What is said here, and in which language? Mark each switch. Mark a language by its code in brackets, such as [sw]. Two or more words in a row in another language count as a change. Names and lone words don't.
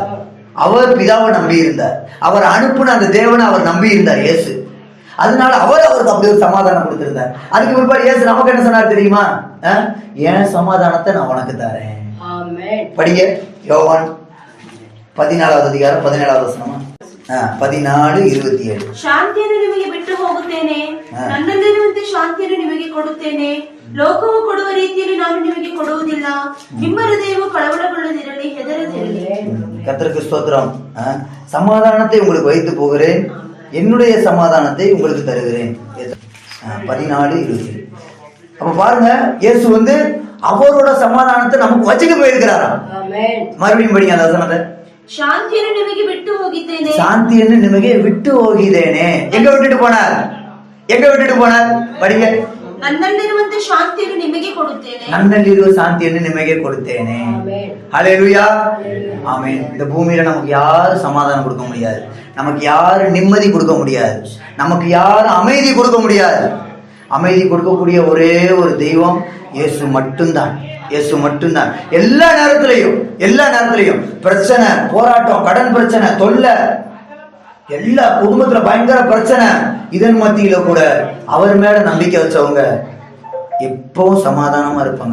[ta] அவர் பிதாவை நம்பி இருந்தார், அவர் அனுப்புன அந்த தேவனை அவர் நம்பி இருந்தார் இயேசு. அதனால அவருக்கு அப்படி ஒரு சமாதானம் கொடுத்திருந்தார். அதுக்கு பிற்பாடு இயேசு நமக்கு என்ன சொன்னார் தெரியுமா? என் சமாதானத்தை நான் உனக்கு தரேன். படிங்க, யோவான் 14:17. 14:27. [kn] ಶಾಂತಿಯನ್ನು ನಿಮಗೆ ಬಿಟ್ಟು ಹೋಗುತ್ತೇನೆ, ನನ್ನಲ್ಲಿರುವಂತೆ ಶಾಂತಿಯನ್ನು ನಿಮಗೆ ಕೊಡುತ್ತೇನೆ. ಲೋಕವು ಕೊಡುವ ರೀತಿಯಲ್ಲಿ ನಾನು ನಿಮಗೆ ಕೊಡುವುದಿಲ್ಲ. ನಿಮ್ಮ ಹೃದಯವು ಕಳವಳಗೊಳ್ಳದಿರಲಿ, ಹೆದರದಿರಲಿ. [ta] கர்த்தருக்கு ஸ்தோத்திரம். சமாதானத்தை உங்களுக்கு வைத்து போகிறேன், என்னுடைய சமாதானத்தை உங்களுக்கு தருகிறேன். 14:27. அப்ப பாருங்க, இயேசு அவரோட சமாதானத்தை நமக்கு வச்சுட்டு போயிருக்கிறாராம். மறுபடியும் படிங்க அந்த வசனத்தை. [kn] ಶಾಂತಿಯನ್ನು ನಿಮಗೆ ಬಿಟ್ಟು ಹೋಗಿದ್ದೇನೆ, சாந்திಯನ್ನು ನಿಮಗೆ விட்டு ಹೋಗಿದ್ದೇನೆ. [ta] எங்க விட்டுட்டு போனார்? எங்க விட்டுட்டு போனார்? படிங்க. [kn] ನನ್ನಲ್ಲಿರುವಂತೆ ಶಾಂತಿಯನ್ನು ನಿಮಗೆ ಕೊಡುತ್ತೇನೆ, ನನ್ನಲ್ಲಿರುವ ಶಾಂತಿಯನ್ನು ನಿಮಗೆ ಕೊಡುತ್ತೇನೆ. [ta] ஹல்லேலூயா, ஆமென். இந்த பூமியில நமக்கு யாரும் சமாதானம் கொடுக்க முடியாது, நமக்கு யாரும் நிம்மதி கொடுக்க முடியாது, நமக்கு யாரும் அமைதி கொடுக்க முடியாது. அமைதி கொடுக்கக்கூடிய ஒரே ஒரு தெய்வம் இயேசு மட்டும்தான். இயேசு மட்டும்தான். எல்லா நேரத்திலையும் பிரச்சனை, போராட்டம், கடன் பிரச்சனை, தொல்லை, எல்லா குடும்பத்துல பயங்கர பிரச்சனை, இதன் மத்தியில கூட அவர் மேல நம்பிக்கை வச்சவங்க எப்பவும் சமாதானமா இருப்பாங்க.